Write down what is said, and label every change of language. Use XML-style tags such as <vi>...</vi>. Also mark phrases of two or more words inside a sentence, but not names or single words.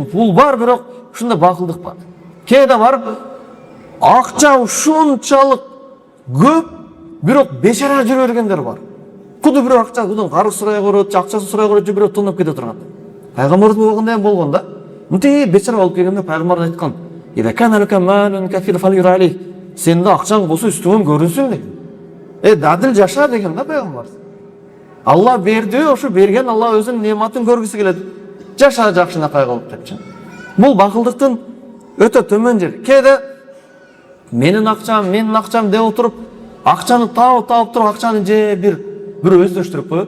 <ky>Бул бар, бирок ушундай бакылдык бар. Кээде барып акча ушунчалык көп, бирок бечара жүрө бергендер бар. Куду бирөө акча, кудун карыз сурай көрөт, акчасын сурай көрөт, же бирөө тонноп кете турган. Пайгамбардын убагында эм болгон да. Мынтип бечара болуп келгенде пайгамбар айткан:</ky> <ar>"إذا كان لك مال كافر فلير عليه."</ar> <ky>Сенде акчаң болсо үстүңөн көрүнсүн дейт. Дадил жаша деген да пайгамбар. Алла берди, ошо берген Алла өзүнүн нематын көргүсү келет. Жаша жакшынакай кылып депчи. Бул бакылдыктын өтө төмөн жери. Кээде менин акчам деп отуруп, акчаны таап туруп, акчаны же бирөө өздөштүрүп коет.</ky>